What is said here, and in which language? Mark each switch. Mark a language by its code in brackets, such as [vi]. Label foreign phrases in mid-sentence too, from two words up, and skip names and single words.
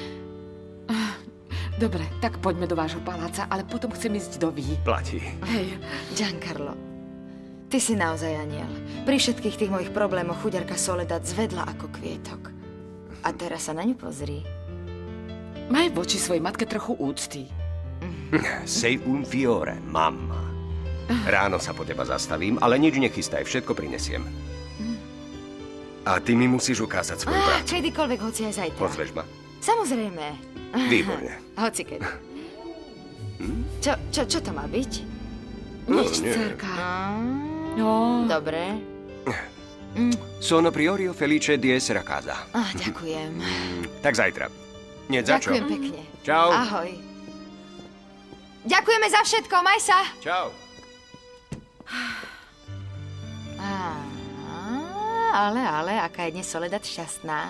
[sk] Dobre, tak poďme do vášho paláca, ale potom chcem ísť do Ví. Platí. Hej, Giancarlo, ty si naozaj aniel. Pri všetkých tých mojich problémoch chuďarka Soledad zvedla ako kvietok. A teraz sa na ňu pozri. Maj voči svojej matke trochu úcty. [it] Sei un fiore, mamma. [sk] Ráno sa po teba zastavím, ale nič nechystaj, všetko prinesiem. A ty mi musíš ukázať svoju prácu. Kedykoľvek, hoci aj zajtra. Pozveš ma? Samozrejme. Výborne. Hoci kedy. Čo to má byť? Nič, dcerka. No. Dobre. [it] Sono priorio felice di essere a casa. [sk] Ďakujem. Tak zajtra. Nie, za čo? Ďakujem pekne. Čau. Ahoj. Ďakujeme za všetko, maj sa. Čau. Ale, aká je dnes Soledad šťastná.